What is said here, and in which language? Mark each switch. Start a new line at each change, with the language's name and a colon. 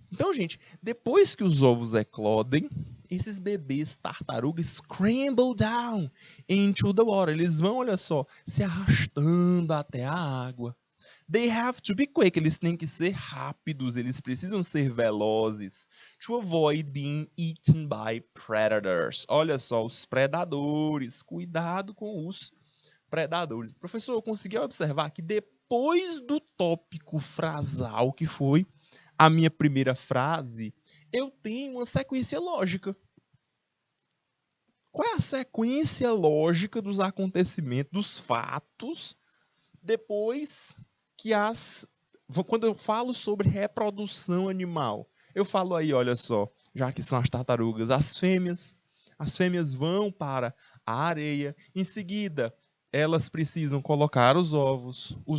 Portuguese: Então, gente, depois que os ovos eclodem, esses bebês tartarugas
English: scramble down into the water.
Portuguese: Eles vão, olha só, se arrastando até a água.
English: They have to be quick.
Portuguese: Eles têm que ser rápidos, eles precisam ser velozes.
English: To avoid being eaten by predators.
Portuguese: Olha só, os predadores. Cuidado com os predadores. Professor, eu consegui observar que depois do tópico frasal, que foi a minha primeira frase, eu tenho uma sequência lógica. Qual é a sequência lógica dos acontecimentos, dos fatos, depois que quando eu falo sobre reprodução animal, eu falo aí, olha só, já que são as tartarugas, as fêmeas vão para a areia, em seguida elas precisam colocar os ovos